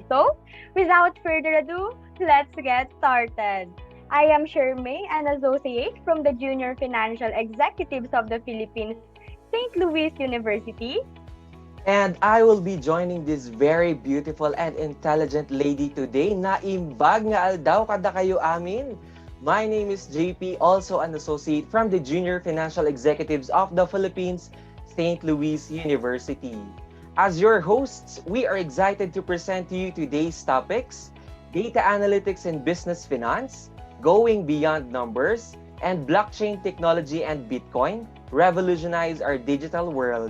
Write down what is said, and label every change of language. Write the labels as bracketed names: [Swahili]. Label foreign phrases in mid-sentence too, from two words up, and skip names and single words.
[English] So, without further ado, let's get started. I am Shermay, an associate from the Junior Financial Executives of the Philippines, St. Louis University. And I will be joining this very beautiful and intelligent lady today na [Iloko] imbag nga aldaw kada kayo amin. [English] My name is JP, also an associate from the Junior Financial Executives of the Philippines, St. Louis University. As your hosts, we are excited to present to you today's topics: data analytics and business finance, going beyond numbers, and blockchain technology and Bitcoin revolutionize our digital world.